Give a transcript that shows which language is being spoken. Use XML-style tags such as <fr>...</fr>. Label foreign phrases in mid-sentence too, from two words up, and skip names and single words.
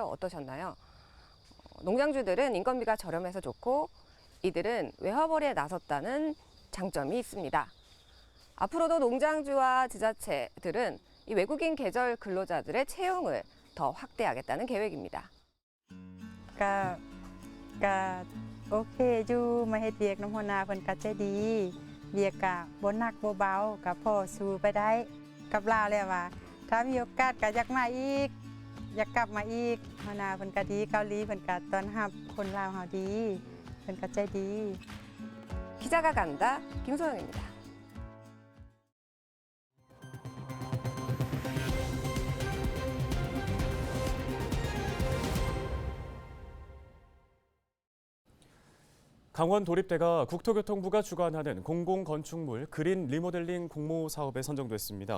<ko>어떠셨나요? 농장주들은 인건비가 저렴해서 좋고 이들은 외화벌이에 나섰다는 장점이 있습니다. 앞으로도 농장주와 지자체들은 이 외국인 계절 근로자들의 채용을 더 확대하겠다는 계획입니다.</ko> <lo>ກໍໂອເຄຢູ່ມາເຮັດວຽກນຳຫົວໜ້າເພິ່ນກໍໃຈດີວຽກກໍບໍ່ໜັກບໍ່ເບົາກໍພໍສູ້ໄປໄດ້ກັບລາວແລ້ວວ່າຖ້າມີໂອກາດກໍຢາກມາອີກຢາກກັບມາອີກຫົວໜ້າເພິ່ນກໍດີເກົາຫຼີເພິ່ນກໍຕ້ອນຮັບຄົນລາວເຮົາດີເພິ່ນກໍໃຈດີ</lo> <ko>기자가 간다 김소영입니다. 강원 도립대가 국토교통부가 주관하는 공공건축물 그린 리모델링 공모 사업에 선정됐습니다.</ko>